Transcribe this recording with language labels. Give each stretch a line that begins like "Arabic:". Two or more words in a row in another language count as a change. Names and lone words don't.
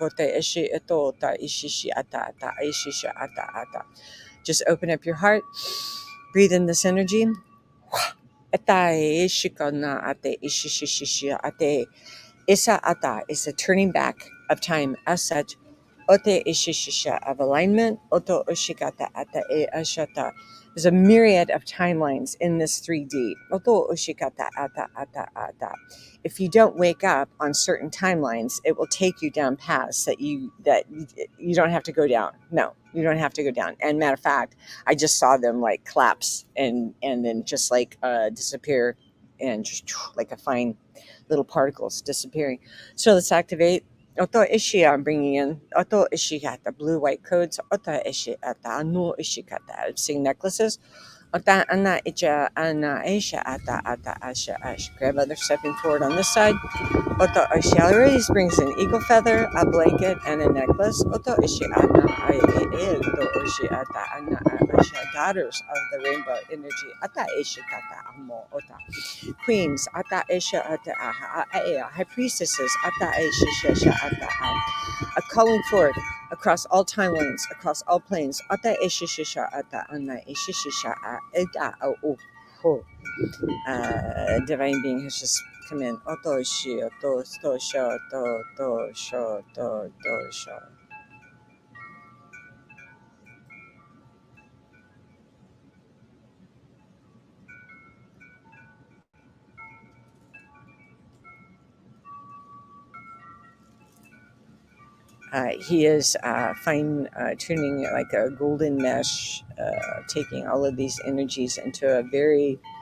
English: Just open up your heart, breathe in this energy. Isa ata is a turning back of time as such. Ote ishishisha of alignment. Oto ushikata ata e ashata. There's a myriad of timelines in this 3D. Oto ushikata ata ata ata. If you don't wake up on certain timelines, it will take you down paths that you don't have to go down. No, you don't have to go down. And matter of fact, I just saw them like collapse and then just like disappear, and just like a fine little particles disappearing. So let's activate. Oto ishi, I'm bringing in. Oto ishikata, blue white codes. Oto ishikata, no ishikata. I'm seeing necklaces. Ota ana icha ana aisha ata ata asha ash. Grandmother stepping forward on this side. Oto ishi always brings an eagle feather, a blanket, and a necklace. Oto ishi ana to ishi ata ana asha. Daughters of the rainbow energy. Ata ishi kata amo ota. Queens. Ata isha ata aha. High priestesses. Ata ishi shasha ata a calling forth across all timelines, across all planes. Ata ishishisha ata ana ishishisha ita oh. Divine being has just come in. Oto shi oto to sho to sho to sho. He is fine tuning like a golden mesh, taking all of these energies into a very